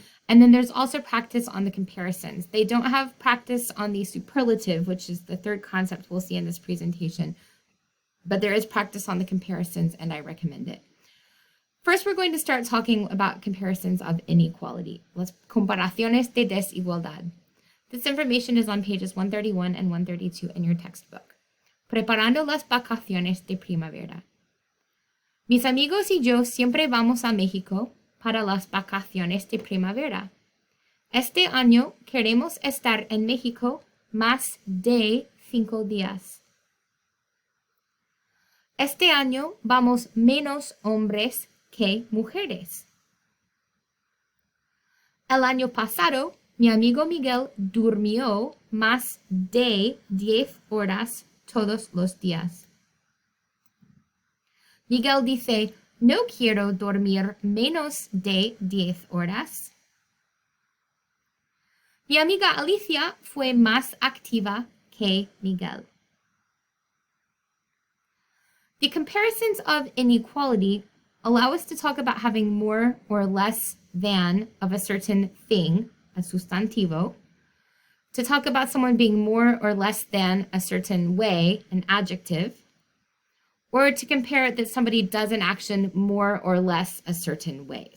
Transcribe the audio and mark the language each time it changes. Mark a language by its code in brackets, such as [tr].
[en] And then there's also practice on the comparisons. They don't have practice on the superlative, which is the third concept we'll see in this presentation, but there is practice on the comparisons, and I recommend it. First, we're going to start talking about comparisons of inequality. [es] Las comparaciones de desigualdad. [en] This information is on pages 131 and 132 in your textbook. [es] Preparando las vacaciones de primavera. Mis amigos y yo siempre vamos a México para las vacaciones de primavera. Este año queremos estar en México más de 5 días. Este año vamos menos hombres que mujeres. El año pasado, mi amigo Miguel durmió más de 10 horas todos los días. Miguel dice, no quiero dormir menos de 10 horas. Mi amiga Alicia fue más activa que Miguel. [en] The comparisons of inequality allow us to talk about having more or less than of a certain thing, a sustantivo, to talk about someone being more or less than a certain way, an adjective, or to compare that somebody does an action more or less a certain way.